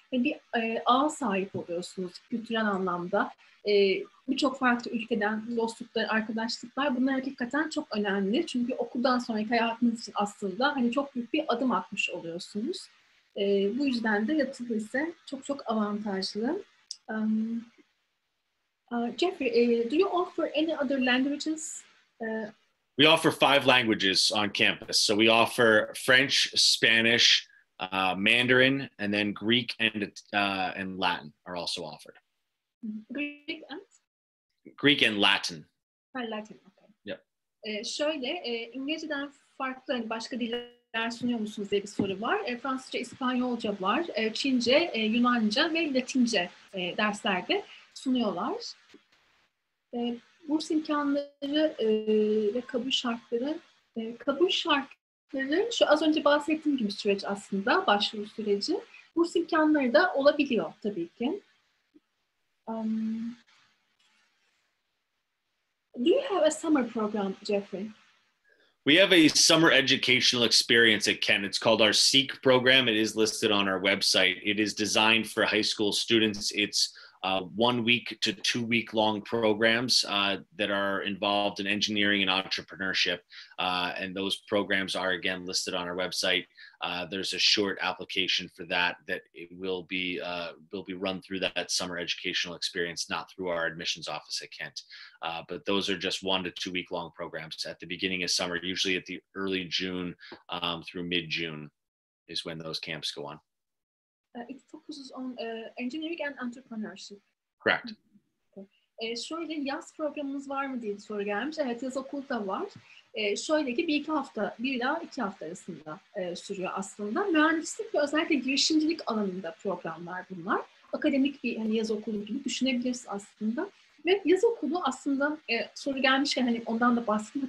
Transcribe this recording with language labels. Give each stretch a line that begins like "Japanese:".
Turkish: Yani bir ağa sahip oluyorsunuz kültürel anlamda. Birçok farklı ülkeden dostluklar, arkadaşlıklar bunlar hakikaten çok önemli. Çünkü okuldan sonraki hayatınız için aslında hani çok büyük bir adım atmış oluyorsunuz. Bu yüzden de yatılı ise çok çok avantajlı.
English: Jeffrey, do you offer any other languages? We offer 5 languages on campus. So we offer French, Spanish, Mandarin, and then Greek and Latin are also offered. Greek and? Greek and Latin. Latin, okay. Yep.
Turkish: Şöyle, İngilizceden farklı hani başka diller sunuyor musunuz diye bir soru var. Fransızca, İspanyolca var, Çince, Yunanca ve Latince derslerde sunuyorlar. Burs imkanları ve kabul şartları şu az önce bahsettiğim gibi süreç aslında, başvuru süreci. Burs imkanları da olabiliyor tabii ki.
English: Do you have a summer program, Jeffrey? We have a summer educational experience at Kent. It's called our SEEK program. It is listed on our website. It is designed for high school students. It's 1 week to 2 week long programs that are involved in engineering and entrepreneurship. And those programs are again listed on our website. There's a short application for that it will be run through that summer educational experience, not through our admissions office at Kent. But those are just 1 to 2 week long programs at the beginning of summer, usually at the early June through mid-June is when those camps go on. It focuses on engineering and entrepreneurship. Correct. Okay.
Turkish: Şöyle yaz programımız var mı diye bir soru gelmiş. Evet, yaz okulu da var. Şöyle ki bir ila iki hafta arasında sürüyor aslında. Mühendislik ve özellikle girişimcilik alanında programlar bunlar. Akademik bir hani yaz okulu gibi düşünebiliriz aslında. Ve yaz okulu aslında soru gelmişken hani ondan da bahsedeyim.